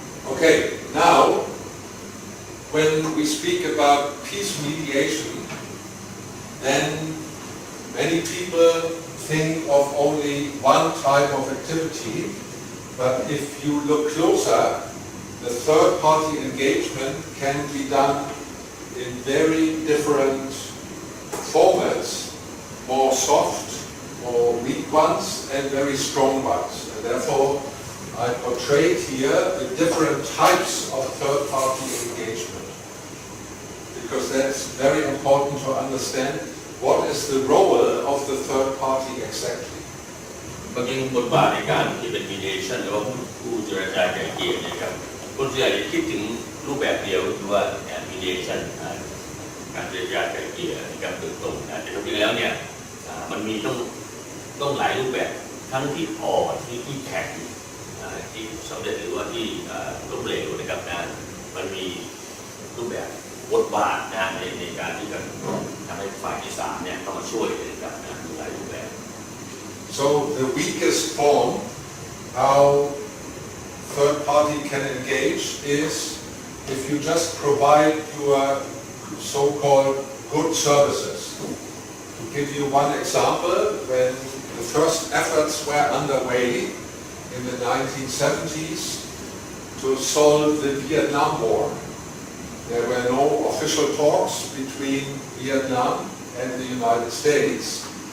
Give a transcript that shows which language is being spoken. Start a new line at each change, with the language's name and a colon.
English: Okay, now when we speak about peace mediation, then many people think of only one type of activity, but if you look closer, the third-party engagement can be done in very different formats, more soft, more weak ones, and very strong ones. And therefore, I portrayed here the different types of third-party engagement, because that's very important to understand what is the role of the third party exactly.
Thai: บางทีบทบาทในการที่เป็น mediation หรือว่าผู้เจรจาไกล่เกลี่ยเนี่ยครับคนส่วนใหญ่จะคิดถึงรูปแบบเดียวคือว่า mediation การเจรจาไกล่เกลี่ยในการโดยตรงนะแต่จริงๆแล้วเนี่ยมันมีต้องหลายรูปแบบทั้งที่อ่อนที่แข็งที่สำเร็จหรือว่าที่ล้มเหลวนะครับนะมันมีรูปแบบบทบาทนะในการที่จะทำให้ฝ่ายที่สามเนี่ยเข้ามาช่วยนะครับนะมีหลายรูปแบบ
English: So the weakest form how third party can engage is if you just provide your so-called good services. To give you one example, when the first efforts were underway in the 1970s to solve the Vietnam War, there were no official talks between Vietnam and the United States.